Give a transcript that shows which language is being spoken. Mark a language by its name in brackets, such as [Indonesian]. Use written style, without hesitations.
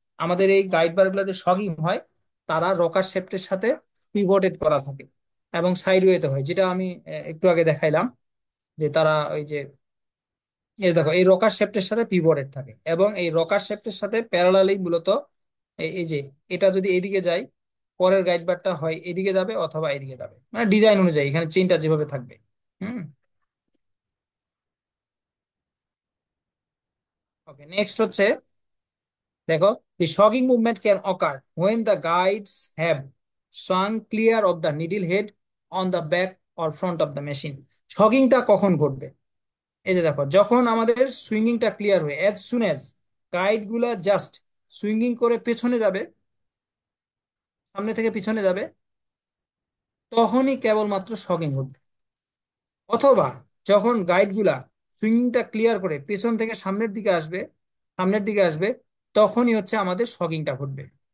[Bangla] আমাদের এই গাইড বার গুলো যে শকিং হয় তারা রকার শেফটের সাথে পিভটেড করা থাকে এবং সাইডওয়েতে হয়, যেটা আমি একটু আগে দেখাইলাম, যে তারা ওই যে এই দেখো এই রকার শেফটের সাথে পিভটেড থাকে, এবং এই রকার শেফটের সাথে প্যারালালি মূলত এই যে এটা যদি এদিকে যায় পরের গাইড বারটা হয় এদিকে যাবে অথবা এদিকে যাবে, মানে ডিজাইন অনুযায়ী এখানে চেইনটা যেভাবে থাকবে। হুম। [English] okay, [Bangla] নেক্সট হচ্ছে দেখো, [English] the shocking movement can occur when the guides have swung clear of the needle head on the back or front of the machine। [Bangla] শকিংটা কখন ঘটবে? এই যে দেখো, যখন আমাদের সুইঙ্গিংটা ক্লিয়ার হয়ে [English] as soon as [Bangla] গাইড গুলা জাস্ট সুইঙ্গিং করে পেছনে যাবে, সামনে থেকে পিছনে যাবে, তখনই কেবলমাত্র শকিং ঘটবে। অথবা যখন গাইড গুলা সুইংটা ক্লিয়ার করে পেছন থেকে সামনের দিকে আসবে, তখনই হচ্ছে আমাদের শকিংটা ঘটবে।